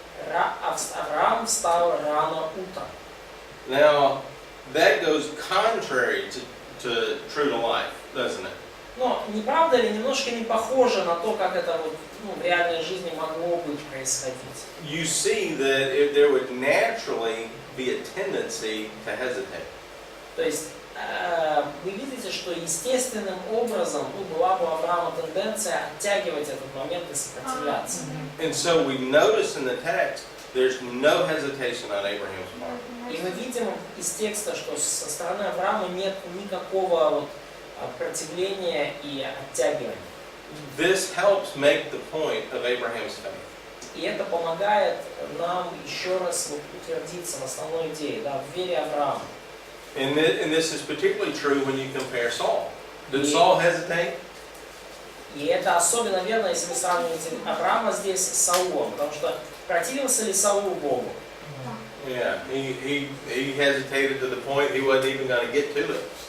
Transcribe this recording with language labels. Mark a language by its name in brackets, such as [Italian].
[Russian] Авраам встал рано утром. [English] Now that goes contrary to true to life, doesn't it? [Russian] Но не правда ли немножко не похоже на то, как это в реальной жизни могло бы происходить? [English] You see that there would naturally be a tendency to hesitate. [Russian] То есть вы видите, что естественным образом была бы у Авраама тенденция оттягивать этот момент и сопротивляться. [English] And so we notice in the text there's no hesitation on Abraham's part. [Russian] И мы видим из текста, что со стороны Авраама нет никакого противления и оттягивания. [English] This helps make the point of Abraham's faith. [Russian] И это помогает нам еще раз утвердиться в основной идее, в вере Авраама. [English] And this is particularly true when you compare Saul. Did Saul hesitate? [Russian] И это особенно верно, если вы сравниваете Авраама здесь с Саулом, потому что противился ли Саул Богу? [English] Yeah, he hesitated to the point he wasn't even going to get to it.